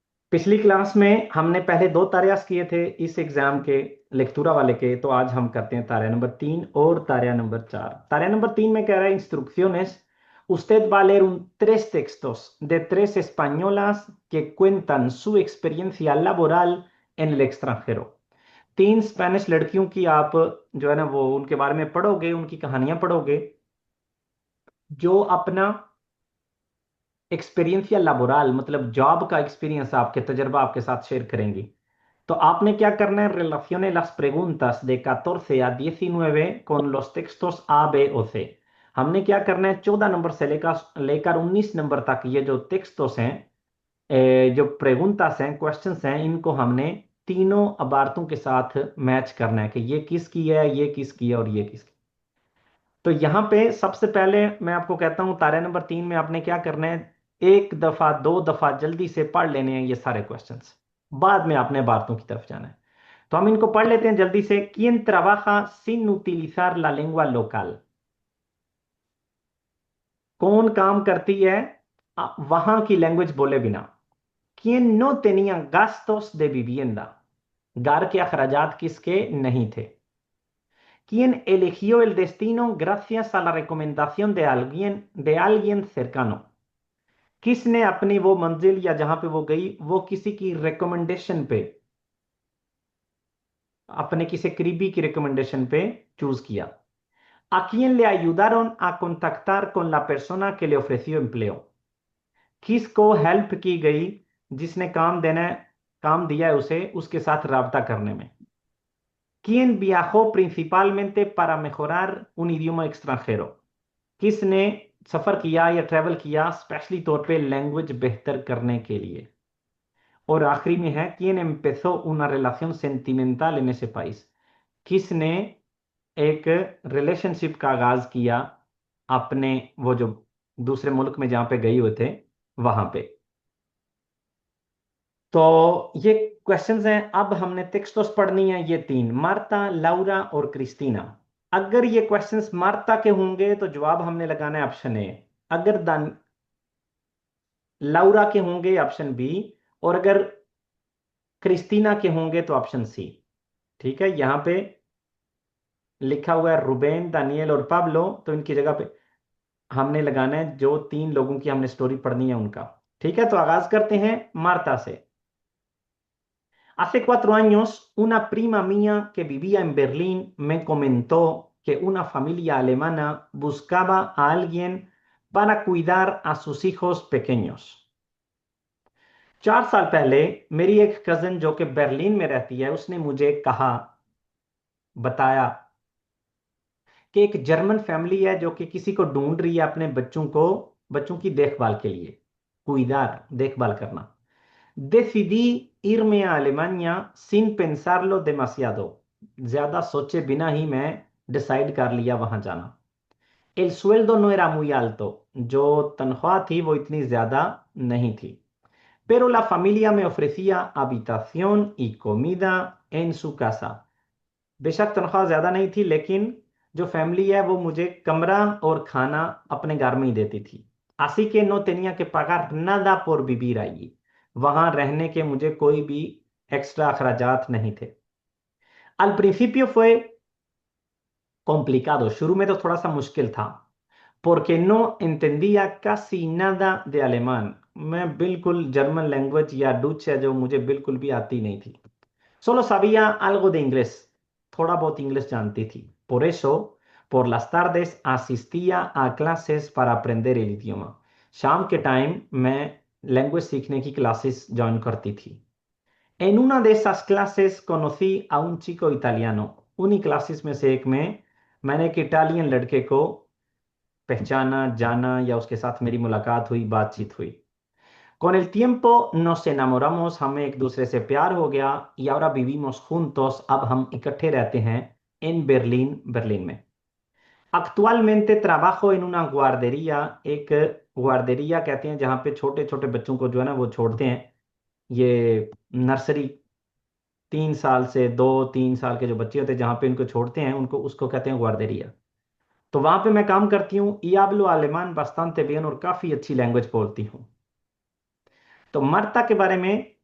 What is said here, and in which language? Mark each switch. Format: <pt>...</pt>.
<hi>पिछली क्लास में हमने पहले दो तारेयास किए थे इस एग्जाम के लेक्चुरा वाले के। तो आज हम करते हैं तारे नंबर 3 और tarea नंबर 4।</hi> <es>Tarea नंबर 3 में कह रहा है instrucciones. Usted va a leer 3 textos de 3 españolas que cuentan su experiencia laboral en el extranjero।</es> <hi>3 Spanish लड़कियों की आप जो है ना वो उनके बारे में पढ़ोगे, उनकी कहानियां पढ़ोगे जो अपना एक्सपीरियंस या laboral मतलब जॉब का एक्सपीरियंस, आपके तजर्बा आपके साथ शेयर करेंगी। तो आपने क्या करना है,</hi> <es>relacione las preguntas de 14 a 19 con los textos A, B o C।</es> <hi>हमने क्या करना है, 14 नंबर से लेकर लेकर 19 नंबर तक ये जो टेक्स्टोस हैं, जो प्रेगुंतास हैं, क्वेश्चंस हैं, इनको हमने तीनों अबारतों के साथ मैच करना है कि ये किसकी है, ये किसकी है और ये किसकी। तो यहाँ पे सबसे पहले मैं आपको कहता हूँ तारे नंबर 3 में आपने क्या करना है, एक दफा दो दफा जल्दी से पढ़ लेने हैं ये सारे क्वेश्चंस। बाद में आपने बातों की तरफ जाना है। तो हम इनको पढ़ लेते हैं जल्दी से।</hi> <es>¿Quién trabaja sin utilizar la lengua local?</es> <hi>कौन काम करती है वहां की लैंग्वेज बोले बिना?</hi> <es>¿Quién no tenía gastos de vivienda?</es> <hi>घर के अखराजात किसके नहीं थे?</hi> <es>¿Quién eligió el destino gracias a la recomendación de alguien cercano?</es> <hi>किसने अपनी वो मंजिल या जहां पे वो गई वो किसी की रिकमेंडेशन पे, अपने किसी करीबी की रिकमेंडेशन पे चूज किया?</hi> <es>¿A quién le ayudaron a contactar con la persona que le ofreció empleo?</es> <hi>किसको हेल्प की गई जिसने काम दिया है उसे उसके साथ राबता करने में?</hi> <es>¿Quién viajó principalmente para mejorar un idioma extranjero?</es> <hi>किसने सफर किया या ट्रेवल किया स्पेशली तौर पे लैंग्वेज बेहतर करने के लिए? और आखिरी में है</hi> <es>¿Quién empezó una relación sentimental en ese país?</es> <hi>किसने एक रिलेशनशिप का आगाज किया अपने वो जो दूसरे मुल्क में जहां पे गए हुए थे वहां पे? तो ये क्वेश्चंस हैं। अब हमने टेक्स्टोस पढ़नी है ये तीन, मार्ता, लाउरा और क्रिस्टीना। अगर ये क्वेश्चंस मार्ता के होंगे तो जवाब हमने लगाना है ऑप्शन ए। अगर लाउरा के होंगे ऑप्शन बी। और अगर क्रिस्टीना के होंगे तो ऑप्शन सी। ठीक है, यहां पे लिखा हुआ है रुबेन, दानियल और पाब्लो, तो इनकी जगह पे हमने लगाना है जो तीन लोगों की हमने स्टोरी पढ़नी है उनका। ठीक है, तो आगाज करते हैं मार्ता से।</hi> <es>Hace 4 años, una prima mía que vivía en Berlín me comentó que una familia alemana buscaba a alguien para cuidar a sus hijos pequeños।</es> <hi>4 साल पहले मेरी एक कजन जो कि बर्लिन में रहती है उसने मुझे कहा, बताया कि एक जर्मन फैमिली है जो कि किसी को ढूंढ रही है अपने बच्चों की देखभाल के लिए। कुइदार, देखभाल करना।</hi> <es>Decidí irme a Alemania sin pensarlo demasiado।</es> <hi>ज्यादा सोचे बिना ही मैं डिसाइड कर लिया वहां जाना।</hi> <es>El sueldo no era muy alto।</es> <hi>जो तनख्वाह थी वो इतनी ज्यादा नहीं थी।</hi> <es>Pero la familia me ofrecía habitación y comida en su casa।</es> <hi>बेशक तनख्वाह ज्यादा नहीं थी लेकिन जो फैमिली है वो मुझे कमरा और खाना अपने घर में ही देती थी।</hi> <es>Así que no tenía que pagar nada por vivir allí।</es> <hi>वहां रहने के मुझे कोई भी एक्स्ट्रा अखराजात नहीं थे।</hi> <es>Al principio fue complicado।</es> <hi>शुरू में तो थोड़ा सा मुश्किल था।</hi> <es>Porque no entendía casi nada de alemán।</es> <hi>मैं बिल्कुल जर्मन लैंग्वेज या डच है जो मुझे बिल्कुल भी आती नहीं थी।</hi> <es>Solo sabía algo de inglés।</es> <hi>थोड़ा बहुत इंग्लिश जानती थी।</hi> <es>Por eso, por las tardes asistía a clases para aprender el idioma।</es> <hi>शाम के टाइम मैं लैंग्वेज सीखने की क्लासेस ज्वाइन करती थी।</hi> <es>En una de esas clases conocí a un chico italiano।</es> <hi>उन्हीं क्लासेस में से एक में मैंने एक इटालियन लड़के को पहचाना, जाना या उसके साथ मेरी मुलाकात हुई, बातचीत हुई।</hi> <es>Con el tiempo nos enamoramos।</es> <hi>हमें एक दूसरे से प्यार हो गया।</hi> <es>y ahora vivimos juntos।</es> <hi>अब हम इकट्ठे रहते हैं</hi> <es>en Berlín,</es> <hi>बर्लिन में।</hi> <es>Actualmente trabajo en una guardería।</es> <hi>एक गुआर्देरिया कहते हैं जहाँ पे छोटे छोटे बच्चों को जो है ना वो छोड़ते हैं। ये नर्सरी, 3 साल से 2-3 साल के जो बच्चे होते हैं जहाँ पे इनको छोड़ते हैं उनको उसको कहते हैं गुआर्देरिया। तो वहां पे मैं काम करती हूँ।</hi> <es>y hablo alemán bastante bien।</es> <hi>और काफी अच्छी लैंग्वेज बोलती हूँ। तो मार्ता के बारे में</hi>